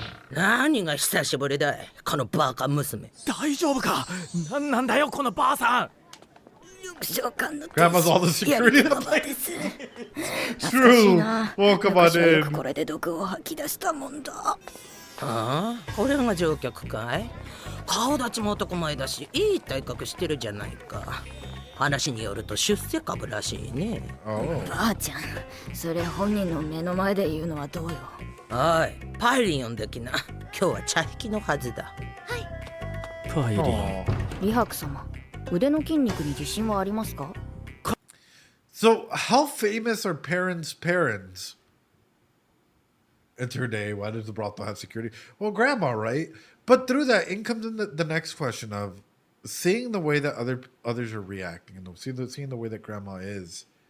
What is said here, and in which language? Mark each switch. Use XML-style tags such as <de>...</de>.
<ja>何が久しぶりだいこのバカ娘。大丈夫か。なんだよこのばあさん。</ja> <en>Grandma's all the security in the place. True. Welcome on in.</en> <ja>これで毒を吐き出したもんだ。ああ、これが乗客かい。顔立ちも男前だし、いい体格してるじゃないか。話によると出世株らしいね。ばあちゃん、それ本人の目の前で言うのはどうよ。おい、パイリン呼んできな。今日は茶引きのはずだ。はい。パイリン。李白様、腕の筋肉に自信はありますか？</ja> <en>So, how famous are parents' parents? In her day, why does the brothel have security? Well, grandma, right? But through that, in comes in the next question of seeing the way that others are reacting and seeing the way that grandma is.</en>